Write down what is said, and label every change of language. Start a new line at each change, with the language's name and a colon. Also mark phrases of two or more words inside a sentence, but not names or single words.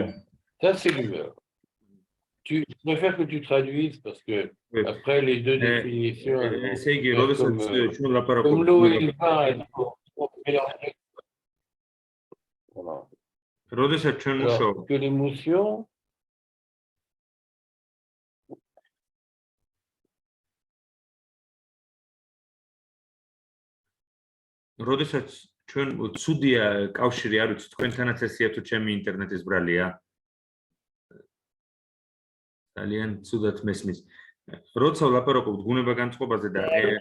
French: Ça, c'est l'humeur. Je préfère que tu traduises parce que après les deux définitions, comme l'eau et le vin, elles sont mélangées. Voilà. Alors, que l'émotion...
Georgian: როდესაც ჩვენ ცუდია კავშირი არ ვიცი თქვენთანაც ესეა თუ ჩემი ინტერნეტის ბრალია ძალიან ცუდად მესმის როცა ვლაპარაკობთ ბუნება-განწყობაზე და